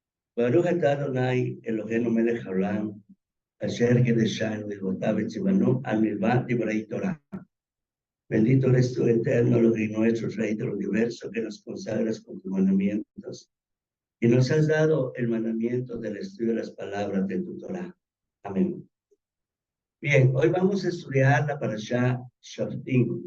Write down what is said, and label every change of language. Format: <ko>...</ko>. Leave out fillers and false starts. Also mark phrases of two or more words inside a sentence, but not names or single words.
<he>ברוך אתה אדוני אלוהינו מלך העולם, אשר קדשנו מצוותיו וציוונו על מלבת דברי תורה.</he> <es>Bendito eres tú, eterno Elohim nuestro, Rey del universo, que nos consagras con tus mandamientos y nos has dado el mandamiento del estudio de las palabras de tu Torah. Amén. Bien, hoy vamos a estudiar la parashá Shoftim.</es>